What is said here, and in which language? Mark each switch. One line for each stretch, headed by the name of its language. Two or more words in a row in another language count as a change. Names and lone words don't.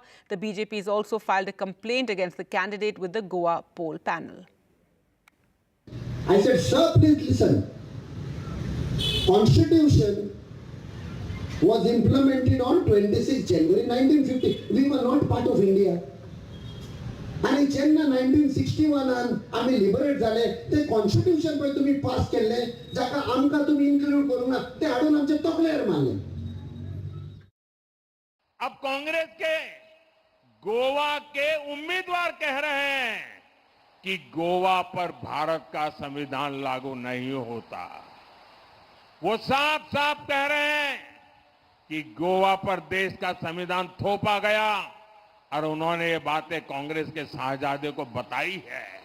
English: The BJP has also filed a complaint against the candidate with the Goa poll panel. I said, sir, please listen. Constitution was implemented on 26 January 1950. We were not part of India. And in
Konkani: 1961 आम्ही लिबरेट झाले ते कॉन्स्टिट्यूशन पण तुम्ही पास केले जाका आमका तुम्ही इन्क्लूड करू ना ते हाडून आमचे तकलेर मारले.
Hindi: अब कांग्रेस के गोवा के उम्मीदवार कह रहे हैं कि गोवा पर भारत का संविधान लागू नहीं होता. वो साफ साफ कह रहे हैं कि गोवा पर देश का संविधान थोपा गया और उन्होंने ये बातें कांग्रेस के साहबजादे को बताई है.